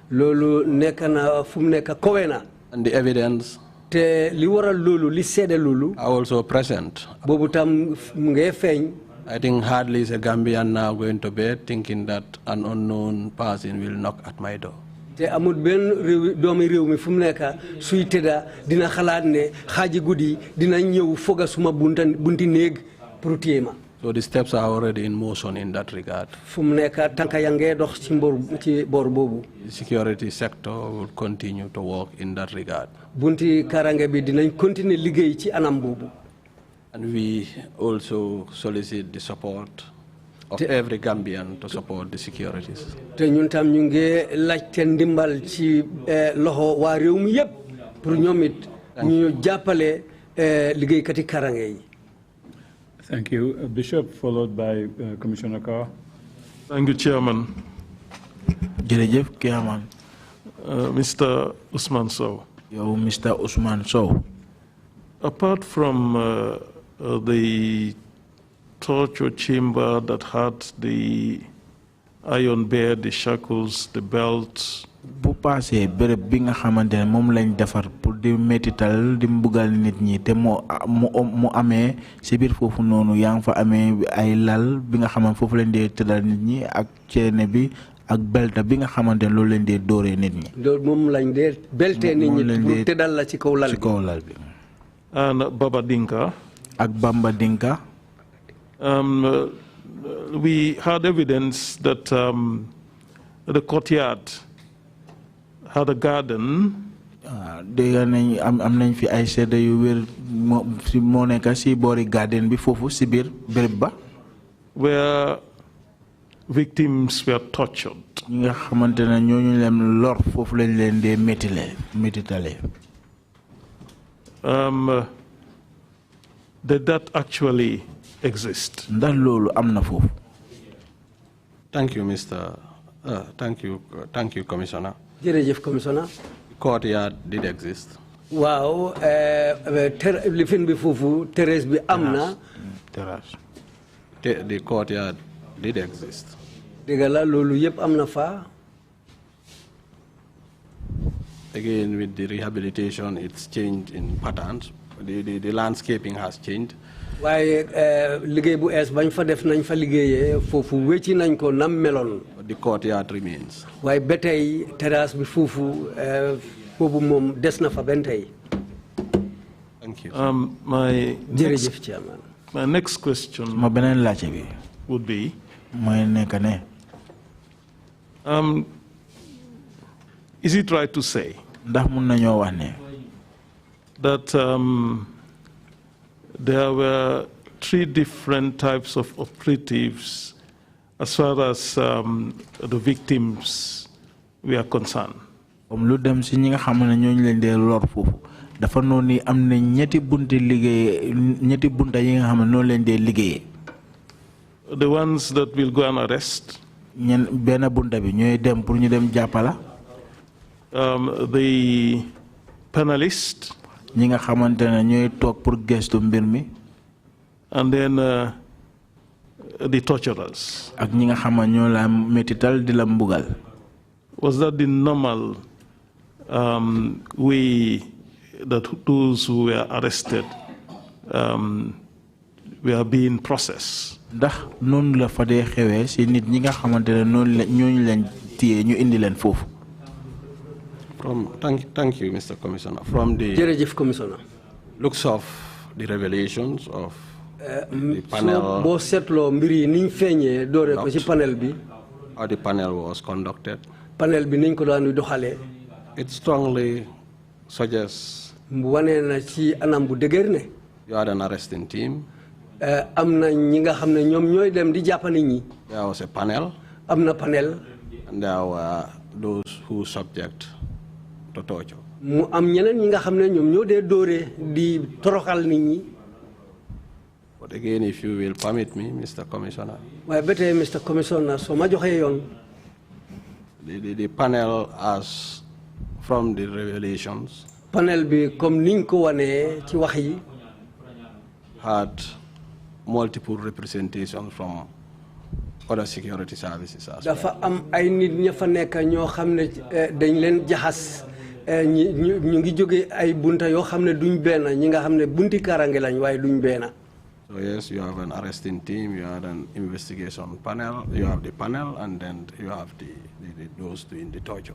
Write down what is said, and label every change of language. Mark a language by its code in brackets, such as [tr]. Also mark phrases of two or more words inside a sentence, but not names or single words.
[en] And the evidence are also present. I think hardly is a Gambian now going to bed thinking that an unknown person will knock at my door. [wo] te amul benn doomi réew mi fu mu nekk suy tëdda dina xalaat ne xaaji guddi dina ñëw foga suma bunti néeg pour téye ma. [en] So the steps are already in motion in that regard. [wo] fu mu nekk tànka yaa ngee dox ci boor boobu. [en] The security sector will continue to work in that regard. [wo] bunti karange bi dinañ continuer liggéey ci anam boobu. [en] And we also solicit the support of every Gambian to support the securities. [wo] te ñun tam ñu ngi laajte ndimbal ci loxo waa réew mi yépp pour ñoom it ñu jàppale liggéeykati karange yi. [en] Thank you. Bishop, followed by Commissioner Carr. Thank you, Chairman. [wo] Jërëjëf, Chairman. [en] Mr. Ousman Sowe. [wo] Yo, Mr. Ousman Sowe. [en] Apart from the torture chamber that had the iron bear, the shackles, the belts. [wo] Bu passé béréb bi nga xamantene mom lañ défar pour di métital di mbugal nit ñi té mu amé ci bir fofu nonu yang fa amé ay lal bi nga xamantene fofu lañ dé tédal nit ñi ak ceene bi ak belta bi nga xamantene loolu lañ dé doré nit ñi. loolu mom lañ dé belté nit ñi pour tédal la ci kaw lal bi. [en] And Baba Dinka. [wo] Ak Bamba Dinka. [en] We had evidence that the courtyard had a garden. [wo] Dégg nañ am nañ fi ay sédé yu wër mo nekk ci boori garden bi fofu ci bir béréb ba. [en] Where victims were tortured. [wo] Ñi nga xamantene ñoñu leen lor fofu lañ leen dé métitalé. [en] Did that actually exist? [wo] Ndax loolu am na fofu. [en] Thank you, Mr. Thank you, Commissioner. [wo] Jërëjëf, Commissioner. [en] Courtyard did exist. [wo] Waaw, lifin bi fofu terrasse bi amna. Terrasse. [en] The courtyard did exist. [wo] Dëgg la loolu yëpp amna fa. [en] Again, with the rehabilitation, it's changed in patterns. The landscaping has changed. [wo] Waaye liggéey bu ees bañ fa def nañ fa liggéeyee foofu wécci nañ ko nam meloon. [en] The courtyard remains. [wo] Waaye ba tey terrasse bi foofu boobu moom des na fa benn tey. [en] Thank you. My next question [wo] ma beneen laajte bi [en] would be [wo] mooy nekk ne [en] is it right to say [wo] ndax mun nañoo wax ne [en] that there were 3 different types of operatives as far as the victims were concerned? [wo] Lu dem ci ñi nga xam ne ñooñu leen dee lor foofu dafa noonu ni am na ñetti bunta yi nga xam ne noonu leen dee liggéeyee. [en] The ones that will go and arrest. [wo] benn bunta bi ñooy dem pour ñu dem jàppala. [en] The panelist. [wo] ñi nga xamante ne ñooy toog pour gestu mbir mi. [en] And then the torturers. [wo] ak ñi nga xam ne ñoo la métital di la mbugal. [en] Was that the normal way that those who were arrested were being processed? [wo] Ndax noonu la fa dee xewee si nit ñi nga xamante ne noonu la ñooñu leen téye ñu indi leen foofu. [en] Thank you, Mr. Commissioner. From the looks of the revelations of the panel, how the panel was conducted, it strongly suggests you had an arresting team. There was a panel, and there were those who subject to torture. [wo] mu am ñeneen ñi nga xam ne ñoom ñoo dee dóoree di toroxal nit ñi. [en] But again, if you will permit me, Mr. Commissioner. [wo] waaye ba tey Mr. Commissioner soo ma joxee yoon. [en] The panel, as from the revelations, [wo] panel bi comme niñ ko wanee ci wax yi. [en] had multiple representations from other security services as well. [wo] dafa am ay nit ña fa nekk ñoo xam ne dañ leen jaxas ñu ngi jóge ay bunta yoo xam ne duñ benn ñi nga xam ne bunti karange lañ waaye duñ benn. [en] So yes, you have an arresting team, you have an investigation panel, you have the panel, and then you have those doing the torture.